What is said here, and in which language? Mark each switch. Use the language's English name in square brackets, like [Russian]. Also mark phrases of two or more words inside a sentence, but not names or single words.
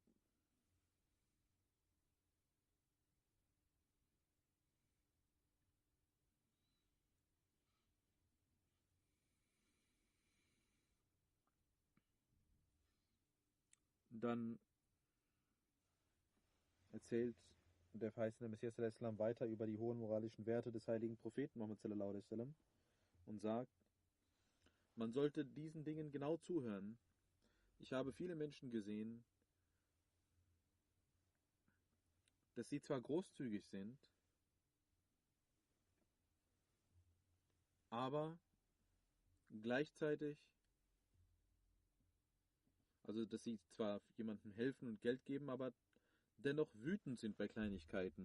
[German] Dann erzählt der verheißene Messias [Arabic] صلى الله عليه وسلم [German] weiter über die hohen moralischen Werte des heiligen Propheten Muhammad [Arabic] صلى الله عليه وسلم [German] und sagt: Man sollte diesen Dingen genau zuhören. Ich habe viele Menschen gesehen, dass sie zwar großzügig sind, aber gleichzeitig, also dass sie zwar jemandem helfen und Geld geben, aber dennoch wütend sind bei Kleinigkeiten.